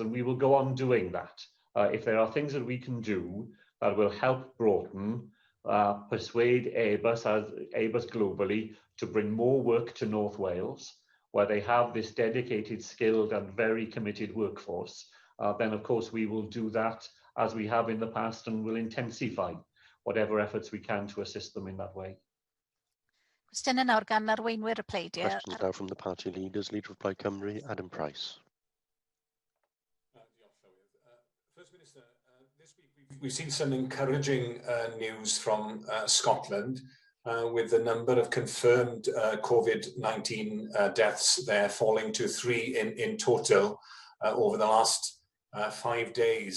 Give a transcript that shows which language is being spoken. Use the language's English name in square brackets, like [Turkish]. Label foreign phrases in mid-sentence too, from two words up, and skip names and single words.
[English] And we will go on doing that. If there are things that we can do that will help Broughton persuade Airbus globally to bring more work to North Wales, where they have this dedicated, skilled and very committed workforce, then of course we will do that as we have in the past and will intensify whatever efforts we can to assist them in that way. [Welsh] Cwestiynau nawr gan arweinwyr y pleidiau. [English] Questions now from the party leaders. Leader of Plaid Cymru, Adam Price. First Minister, this week we've seen some encouraging news from Scotland with the number of confirmed COVID-19 deaths there falling to 3 in total over the last 5 days.